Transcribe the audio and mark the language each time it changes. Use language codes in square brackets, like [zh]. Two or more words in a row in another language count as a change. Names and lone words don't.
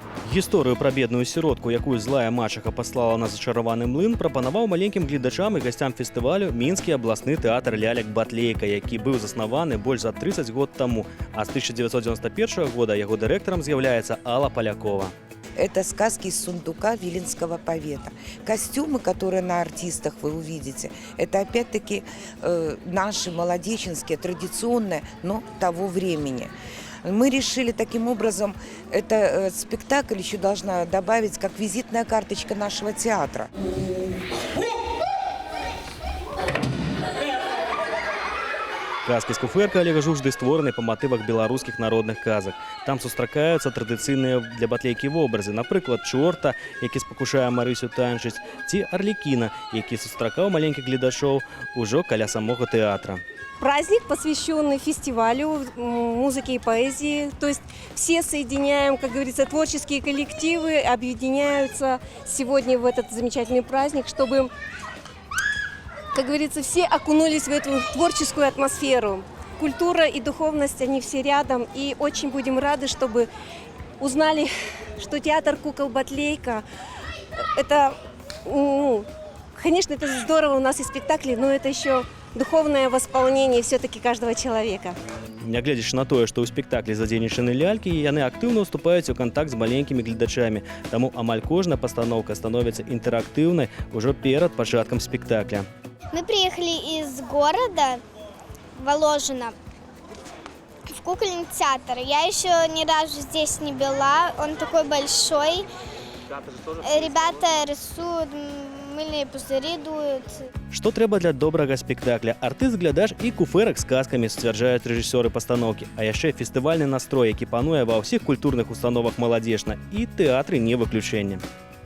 [be] Гісторыю пра бедную сіротку, якую злая мачаха паслала на зачараваны млын, прапанаваў маленькім гледачам і гасцям фестывалю мінскі абласны тэатр лялек-батлейка, які быў заснаваны больш за 30 год таму, а з 1991 года яго дырэктарам з'яўляецца Алла Полякова. [ru] Это сказки из сундука Виленского повета. Костюмы, которые на артистах вы увидите, это опять-таки наши молодеченские, традиционные, но того времени. Мы решили таким образом, это спектакль еще должна добавить как визитная карточка нашего театра. [be] Казкі з куфэрка Олега Жужды створаны па матывах беларускіх народных казак. Там сустракаюцца традыцыйныя для батлейкі вобразы, напрыклад, чорта, які спакушае Марысю танчыць, ці арлікіна, які сустракаў маленькіх гледачоў ужо каля самога тэатра. [ru] Праздник, посвященный фестивалю музыки и поэзии. То есть все соединяем, как говорится, творческие коллективы, объединяются сегодня в этот замечательный праздник, чтобы, как говорится, все окунулись в эту творческую атмосферу. Культура и духовность, они все рядом. И очень будем рады, чтобы узнали, что театр «Кукол-Батлейка» – это, конечно, это здорово, у нас и спектакли, но это еще духовное восполнение все-таки каждого человека. [be] Нягледзячы на тое, што ў спектаклі задзейнічаны лялькі, яны актыўна ўступаюць у кантакт з маленькімі гледачамі. Таму амаль кожная пастаноўка становіцца інтэрактыўнай ужо перад пачаткам спектакля. [ru] Мы приехали из города Воложино в кукольный театр. Я еще ни разу здесь не была, он такой большой. Ребята рисуют, мыльные пузыри дуют. [be] Што трэба для добрага спектакля? Артыст-глядач і куфэрак з казкамі, сцвярджаюць рэжысёры пастаноўкі. А яшчэ фестывальны настрой, які пануе ва ўсіх культурных установах маладзечна, і тэатры не выключэнне.